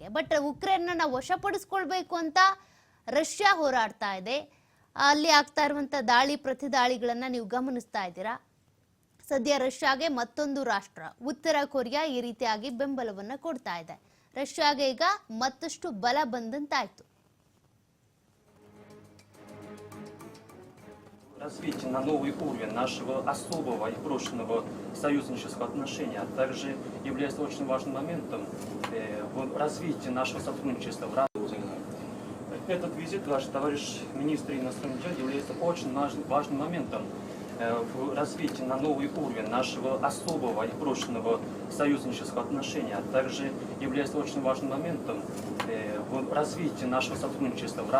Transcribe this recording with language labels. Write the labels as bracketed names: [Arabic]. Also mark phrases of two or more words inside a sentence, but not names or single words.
[Kannada] ಬಟ್ ಉಕ್ರೇನ್ನ ವಶಪಡಿಸ್ಕೊಳ್ಬೇಕು ಅಂತ ರಷ್ಯಾ ಹೋರಾಡ್ತಾ ಇದೆ. ಅಲ್ಲಿ ಆಗ್ತಾ ಇರುವಂತ ದಾಳಿ ಪ್ರತಿದಾಳಿಗಳನ್ನ ನೀವು ಗಮನಿಸ್ತಾ ಇದ್ದೀರಾ. ಸದ್ಯ ರಷ್ಯಾಗೆ ಮತ್ತೊಂದು ರಾಷ್ಟ್ರ ಉತ್ತರ ಕೊರಿಯಾ ಈ ರೀತಿಯಾಗಿ ಬೆಂಬಲವನ್ನ ಕೊಡ್ತಾ ಇದೆ. ರಷ್ಯಾಗೆ ಈಗ ಮತ್ತಷ್ಟು ಬಲ ಬಂದಂತಾಯ್ತು. [Russian] Развитие на новый уровень нашего особого и брошенного союзнического отношения также является очень важным моментом в развитии нашего сотрудничества в разных. Этот визит, ваш товарищ министр иностранных дел, является очень важным моментом в развитии на новый уровень нашего особого и брошенного союзнического отношения, а также является очень важным моментом в развитии нашего сотрудничества в разных.